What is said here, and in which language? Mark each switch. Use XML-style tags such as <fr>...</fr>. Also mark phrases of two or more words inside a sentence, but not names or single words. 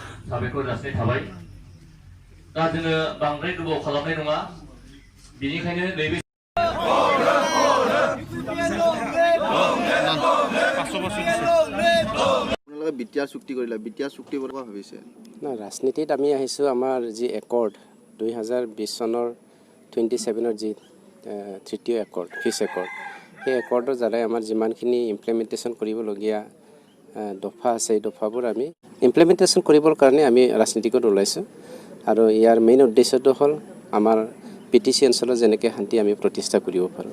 <brx>साबायखर जासिनाय थाबाय दा जोङो बांद्राय गोबाव खालामनाय नङा बेनिखायनो नैबे</brx> <as>বিটিআৰ চুক্তি কৰিলা বিটিআৰ চুক্তি কৰিব ভাবিছে না ৰাজনীতিত আমি আহিছোঁ আমাৰ যি একৰ্ড 2020 চনৰ 27ৰ যি তৃতীয় একৰ্ড ফিছ একৰ্ড সেই একৰ্ডৰ দ্বাৰাই আমাৰ যিমানখিনি ইমপ্লিমেণ্টেশ্যন কৰিবলগীয়া দফা আছে এই দফাবোৰ আমি ইমপ্লিমেণ্টেশ্যন কৰিবৰ কাৰণে আমি ৰাজনীতিকত ওলাইছোঁ আৰু ইয়াৰ মেইন উদ্দেশ্যটো হ'ল আমাৰ PTC অঞ্চলত যেনেকৈ শান্তি আমি প্ৰতিষ্ঠা কৰিব পাৰোঁ</as>